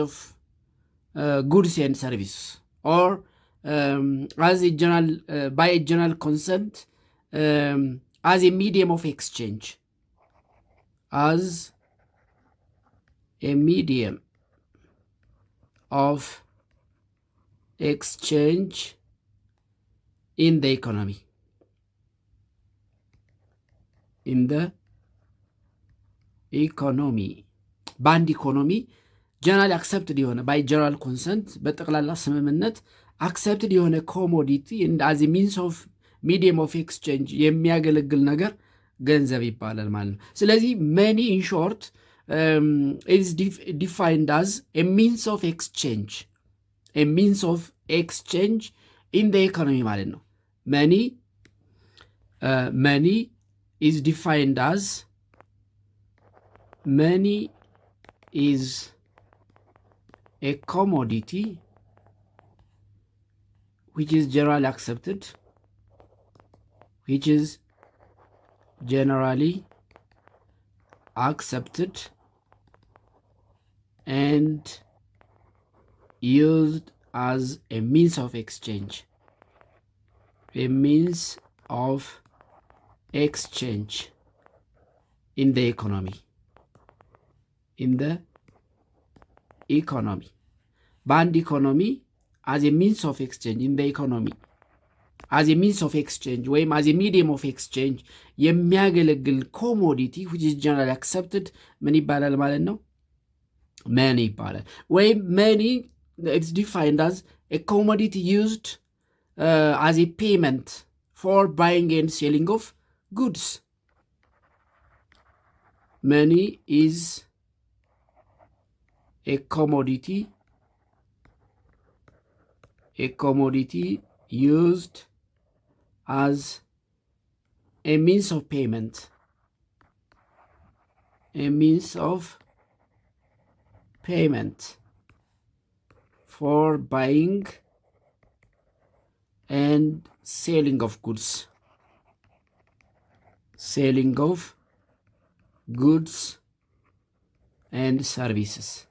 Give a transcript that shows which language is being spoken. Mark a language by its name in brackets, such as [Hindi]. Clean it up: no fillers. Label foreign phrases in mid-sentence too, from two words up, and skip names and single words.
[English] of goods and services, or as a general by a general consent as a medium of exchange, in the economy. [Amharic] በአንድ ኢኮኖሚ [English] general accepted [Amharic] የሆነ [English] by general consent [Amharic] በጠቅላላ ስምምነት አክሰፕትድ የሆነ [English] commodity as means of medium of exchange [Amharic] የሚያገለግል ነገር ገንዘብ ይባላል ማለት ነው። ስለዚህ [English] money in short is defined as means of exchange in the economy [Amharic] ማለት ነው። [English] money is defined as money is a commodity which is generally accepted and used as a means of exchange in the economy. [Amharic] በአንድ ኢኮኖሚ [English] as means of exchange in economy as means of exchange [Amharic] ወይም [English] as medium of exchange [Amharic] የሚያገለግል ኮሞዲቲ [English] which is generally accepted [Amharic] ምን ይባላል ማለት ነው? [English] መኒ [Amharic] ይባላል። ወይም [English] መኒ it's defined as a commodity used as a payment for buying and selling of goods. money is a commodity used as a means of payment for buying and selling of goods and services